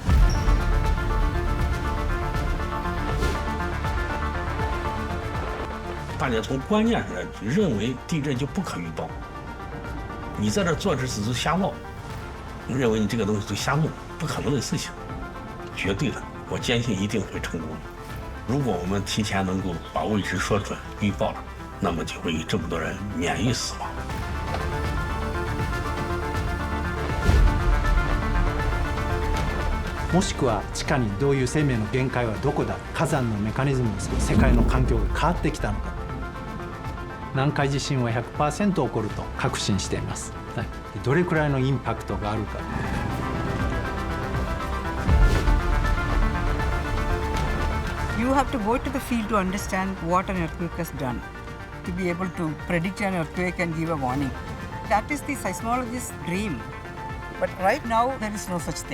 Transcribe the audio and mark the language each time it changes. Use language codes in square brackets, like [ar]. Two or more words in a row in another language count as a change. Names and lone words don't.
[zh] 大家从观念上认为地震就不可预报，你在这做这事就瞎闹，你认为你这个东西就瞎弄，不可能的事情，绝对的，我坚信一定会成功的。如果我们提前能够把位置说准、预报了，那么就会有这么多人免于死亡。 [ja] もしくは地下にどういう生命の限界はどこだ、火山のメカニズムを世界の環境が変わってきたのか。南海地震は 100% 起こると確信しています。どれくらいのインパクトがあるか。 [en] You have to go to the field to understand what an earthquake has done, to be able to predict an earthquake and give a warning. That is the seismologist's dream. But right now, there is no such thing.